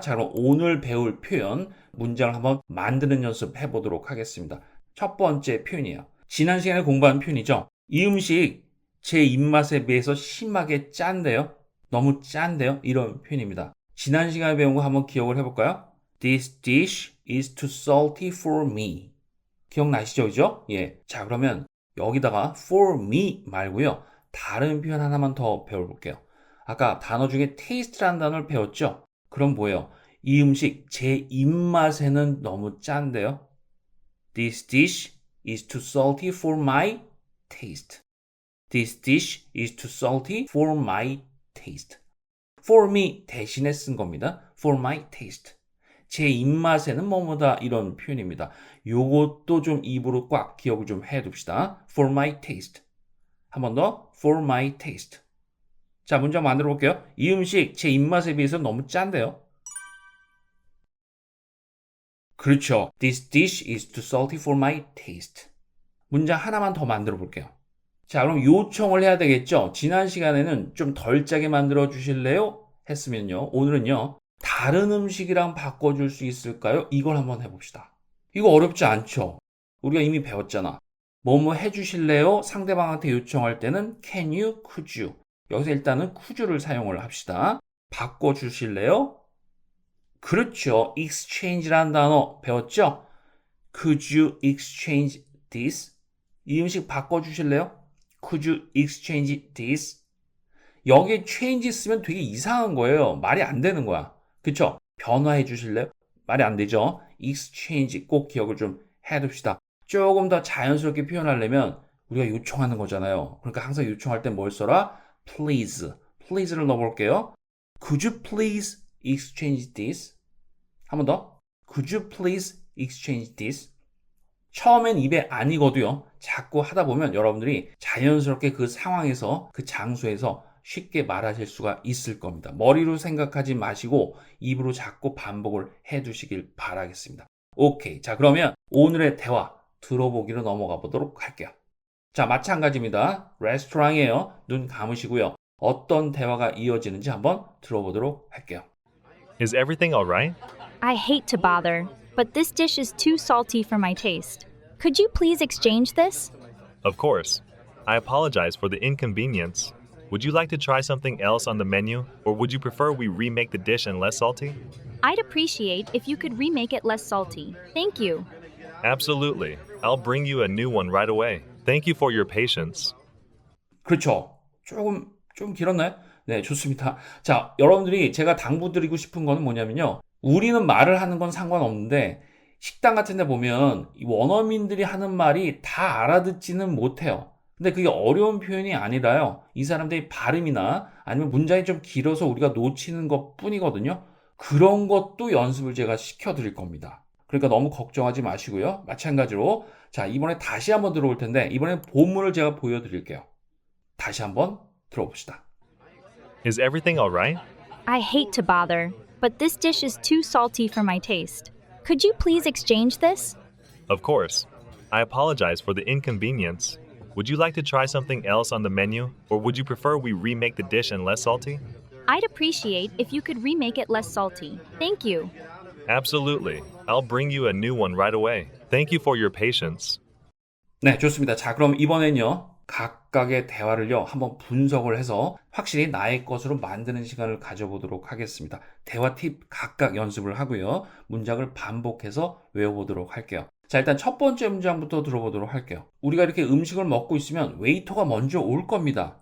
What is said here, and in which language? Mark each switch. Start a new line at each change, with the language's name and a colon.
Korean: 자, 그럼 오늘 배울 표현, 문장을 한번 만드는 연습 해보도록 하겠습니다. 첫 번째 표현이에요. 지난 시간에 공부한 표현이죠. 이 음식 제 입맛에 비해서 심하게 짠데요? 너무 짠데요? 이런 표현입니다. 지난 시간에 배운 거 한번 기억을 해볼까요?
English: This dish is too salty for me.
Korean: 기억나시죠? 그죠? 예. 자, 그러면 여기다가 for me 말고요. 다른 표현 하나만 더 배워볼게요. 아까 단어 중에 taste라는 단어를 배웠죠? 그럼 뭐예요? 이 음식 제 입맛에는 너무 짠데요?
English: This dish is too salty for my taste. This dish is too salty for my taste.
Korean: For me 대신에 쓴 겁니다.
English: For my taste.
Korean: 제 입맛에는 뭐뭐다 이런 표현입니다. 요것도 좀 입으로 꽉 기억을 좀 해둡시다.
English: For my taste.
Korean: 한 번 더.
English: For my taste.
Korean: 자, 문장 만들어 볼게요. 이 음식 제 입맛에 비해서 너무 짠데요. 그렇죠.
English: This dish is too salty for my taste.
Korean: 문장 하나만 더 만들어 볼게요. 자, 그럼 요청을 해야 되겠죠? 지난 시간에는 좀 덜 짜게 만들어 주실래요? 했으면요. 오늘은요. 다른 음식이랑 바꿔줄 수 있을까요? 이걸 한번 해봅시다. 이거 어렵지 않죠? 우리가 이미 배웠잖아. 뭐뭐 해주실래요? 상대방한테 요청할 때는
English: can you, could you.
Korean: 여기서 일단은 could를 사용을 합시다. 바꿔주실래요? 그렇죠. exchange라는 단어 배웠죠?
English: Could you exchange this?
Korean: 이 음식 바꿔주실래요?
English: Could you exchange this?
Korean: 여기에 change 쓰면 되게 이상한 거예요. 말이 안 되는 거야. 그쵸? 변화해 주실래요? 말이 안 되죠? exchange 꼭 기억을 좀 해둡시다. 조금 더 자연스럽게 표현하려면 우리가 요청하는 거잖아요. 그러니까 항상 요청할 때 뭘 써라? please. please를 넣어볼게요.
English: Could you please exchange this?
Korean: 한 번 더.
English: Could you please exchange this?
Korean: 처음엔 입에 안 익어도요. 자꾸 하다 보면 여러분들이 자연스럽게 그 상황에서 그 장소에서 쉽게 말하실 수가 있을 겁니다. 머리로 생각하지 마시고 입으로 자꾸 반복을 해 두시길 바라겠습니다. 오케이. 자, 그러면 오늘의 대화 들어보기로 넘어가 보도록 할게요. 자, 마찬가지입니다. 레스토랑이에요. 눈 감으시고요. 어떤 대화가 이어지는지 한번 들어보도록 할게요.
English: Is everything all right? I hate to bother, but this dish is too salty for my taste. Could you please exchange this? Of course. I apologize for the inconvenience. Would you like to try something else on the menu, or would you prefer we remake the dish and less salty? I'd appreciate if you could remake it less salty. Thank you. Absolutely. I'll bring you a new one right away. Thank you for your patience.
Korean: 그렇죠. 좀 길었나요? 네, 좋습니다. 자, 여러분들이 제가 당부드리고 싶은 거는 뭐냐면요. 우리는 말을 하는 건 상관없는데 식당 같은 데 보면 이 원어민들이 하는 말이 다 알아듣지는 못해요. 근데 그게 어려운 표현이 아니라요. 이 사람들이 발음이나 아니면 문장이 좀 길어서 우리가 놓치는 것 뿐이거든요. 그런 것도 연습을 제가 시켜드릴 겁니다. 그러니까 너무 걱정하지 마시고요. 마찬가지로 자, 이번에 다시 한번 들어올 텐데 이번엔 본문을 제가 보여드릴게요. 다시 한번 들어봅시다.
English: Is everything alright? I hate to bother, but this dish is too salty for my taste. Could you please exchange this? Of course. I apologize for the inconvenience. Would you like to try something else on the menu, or would you prefer we remake the dish and less salty? I'd appreciate if you could remake it less salty. Thank you. Absolutely. I'll bring you a new one right away. Thank you for your patience.
Korean: 네, 좋습니다. 자, 그럼 이번엔요. 각각의 대화를요. 한번 분석을 해서 확실히 나의 것으로 만드는 시간을 가져보도록 하겠습니다. 대화 팁 각각 연습을 하고요. 문장을 반복해서 외워보도록 할게요. 자, 일단 첫 번째 문장부터 들어보도록 할게요. 우리가 이렇게 음식을 먹고 있으면 웨이터가 먼저 올 겁니다.